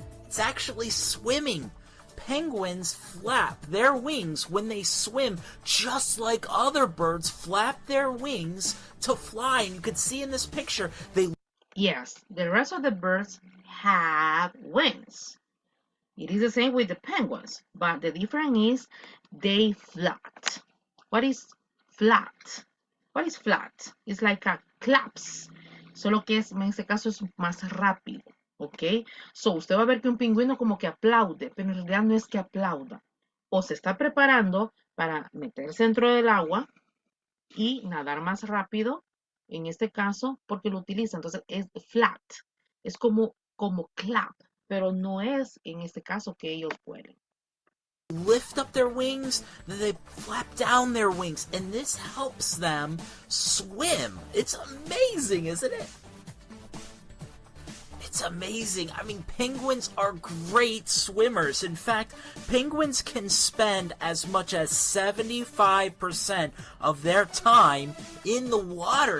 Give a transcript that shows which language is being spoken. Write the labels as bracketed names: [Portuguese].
[English] It's actually swimming. Penguins flap their wings when they swim, just like other birds flap their wings to fly. And you can see in this picture, they... Yes, the rest of the birds have wings. It is the same with the penguins, but the difference is they flat. What is flat? What is flat? It's like a claps. [Spanish] Solo que es, en este caso es más rápido. ¿Ok? So, usted va a ver que un pingüino como que aplaude, pero en realidad no es que aplauda. O se está preparando para meterse dentro del agua y nadar más rápido, en este caso, porque lo utiliza. Entonces, es flat. Es como clap, pero no es en este caso que ellos vuelen. [English] Lift up their wings, then they flap down their wings, and this helps them swim. It's amazing, isn't it? It's amazing. I mean, penguins are great swimmers. In fact, penguins can spend as much as 75% of their time in the water.